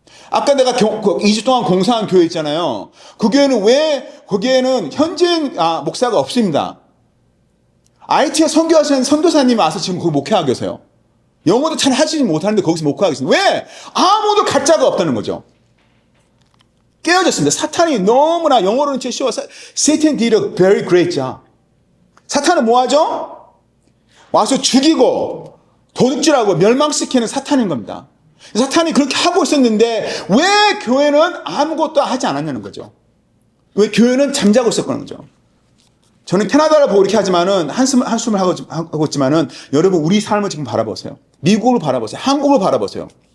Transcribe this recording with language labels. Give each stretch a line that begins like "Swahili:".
Korean: 아까 내가 2주 동안 공사한 교회 있잖아요. 그 교회는 왜, 거기에는 현지인 목사가 없습니다. IT에 선교하시는 선교사님이 와서 지금 거기 목회하고 계세요. 영어도 잘 하시지 못하는데 거기서 목회하고 계십니다. 왜? 아무도 가짜가 없다는 거죠. 깨어졌습니다. 사탄이 너무나, 영어로는 제일 쉬워.
English: Satan did a very great job.
Korean: 사탄은 뭐 하죠? 와서 죽이고 도둑질하고 멸망시키는 사탄인 겁니다. 사탄이 그렇게 하고 있었는데 왜 교회는 아무것도 하지 않았냐는 거죠. 왜 교회는 잠자고 있었던 거죠. 저는 캐나다를 보고 이렇게 하지만은 한숨을 하고 있지만은 여러분 우리 삶을 지금 바라보세요. 미국을 바라보세요. 한국을 바라보세요.